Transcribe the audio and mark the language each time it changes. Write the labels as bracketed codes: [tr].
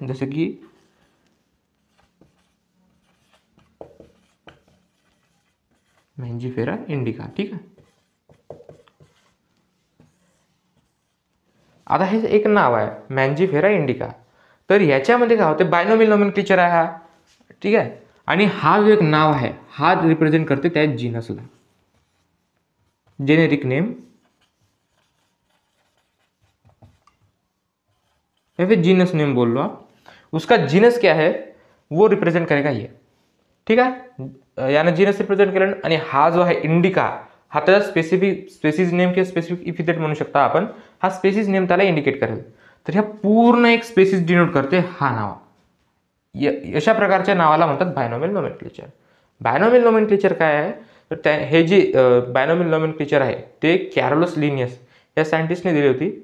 [mr] जसे की मँजिफेरा इंडिका. ठीक आहे. आता हे एक नाव आहे मँजिफेरा इंडिका. तर याच्यामध्ये काय होते, बायनॉमियल नोमेनक्लेचर आहे हा. ठीक आहे. आणि हा जो एक नाव आहे हा रिप्रेझेंट करते त्या जीनसला. [hi] जेनेरिक नेम या फिर जीनस नेम बोल लो आप, उसका जीनस क्या है वो रिप्रेझेंट करेगा ये. [mr] ठीक आहे. यानं जीनस रिप्रेझेंट केलं. आणि हा जो आहे इंडिका, हा त्याचा स्पेसिस नेम किंवा स्पेसिफिक इपिथेट म्हणू शकता आपण. हा स्पेसिस नेम त्याला इंडिकेट करेल. तर ह्या पूर्ण एक स्पेसिस डिनोट करते हा नाव. अशा प्रकारच्या नावाला म्हणतात बायनॉमियल नोमेनक्लेचर. बायनॉमियल नोमेनक्लेचर काय आहे तर हे जे बायनॉमियल नोमेनक्लेचर आहे ते कॅरोलस लिनियस या सायंटिस्टने दिली होती.